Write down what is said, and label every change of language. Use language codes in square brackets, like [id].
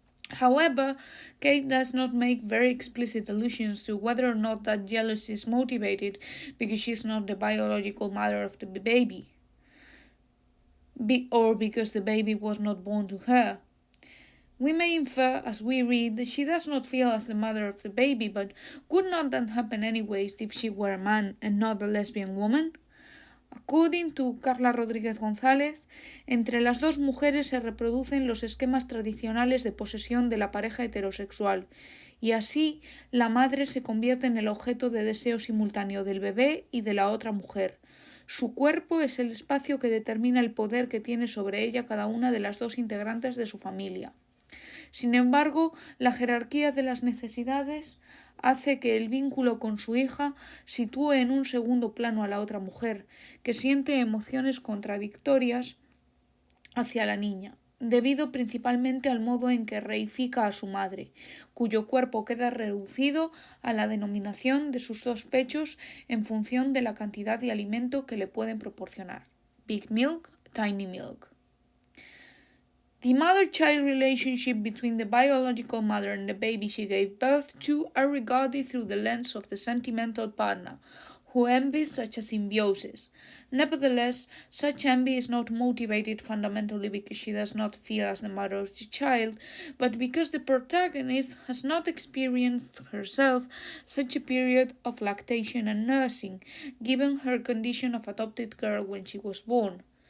[en] However, Kate does not make very explicit allusions to whether or not that jealousy is motivated because she is not the biological mother of the baby, or because the baby was not born to her. We may infer as we read that she does not feel as the mother of the baby, but would not that happen anyways if she were a man and not a lesbian woman? According to [es] Carla Rodríguez González, entre las dos mujeres se reproducen los esquemas tradicionales de posesión de la pareja heterosexual, y así la madre se convierte en el objeto de deseo simultáneo del bebé y de la otra mujer. Su cuerpo es el espacio que determina el poder que tiene sobre ella cada una de las dos integrantes de su familia. Sin embargo, la jerarquía de las necesidades hace que el vínculo con su hija sitúe en un segundo plano a la otra mujer, que siente emociones contradictorias hacia la niña, debido principalmente al modo en que reifica a su madre, cuyo cuerpo queda reducido a la denominación de sus dos pechos en función de la cantidad de alimento que le pueden proporcionar. [en] Big Milk, Tiny Milk. The mother-child relationship between the biological mother and the baby she gave birth to are regarded through the lens of the sentimental partner, who envy such a symbiosis. Nevertheless, such envy is not motivated fundamentally because she does not feel as the mother of the child, but because the protagonist has not experienced herself such a period of lactation and nursing, given her condition of adopted girl when she was born.